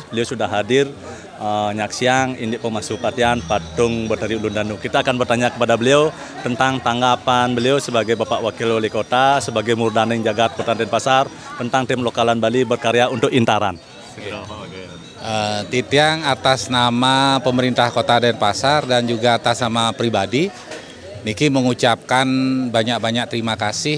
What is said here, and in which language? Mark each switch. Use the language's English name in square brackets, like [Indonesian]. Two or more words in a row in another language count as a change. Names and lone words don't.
[Indonesian] Beliau sudah hadir [Balinese] nyaksiang indik pemasupatian [Indonesian] patung Betari Ulun Danu. Kita akan bertanya kepada beliau tentang tanggapan beliau sebagai Bapak Wakil Wali Kota, sebagai Murdaning Jagat Kota Denpasar, tentang tim lokalan Bali berkarya untuk Intaran. Titiang atas nama pemerintah Kota Denpasar dan juga atas nama pribadi, Niki mengucapkan banyak-banyak terima kasih